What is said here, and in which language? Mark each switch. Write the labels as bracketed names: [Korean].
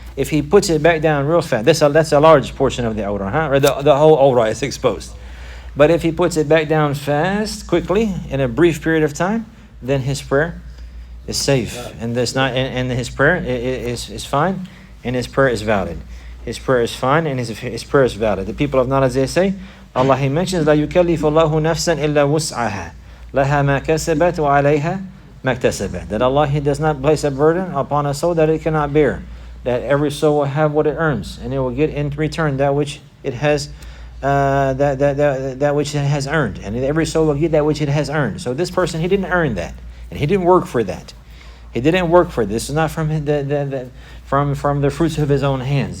[English] If he puts it back down real fast, that's a large portion of the awrah, or the whole awrah is exposed. But if he puts it back down fast, quickly, in a brief period of time, then his prayer is safe, and his prayer is fine, and his prayer is valid. His prayer is fine, and his prayer is valid. The people of knowledge, they say, Allah, He mentions, [Arabic] لا يكلف الله نفسا إلا وسعها لها ما كسبت وعليها ما اكتسبت. [English] That Allah, He does not place a burden upon a soul that it cannot bear. That every soul will have what it earns, and it will get in return that which it has, that which it has earned, and every soul will get that which it has earned. So this person, he didn't earn that, and he didn't work for that. This is not from from the fruits of his own hands.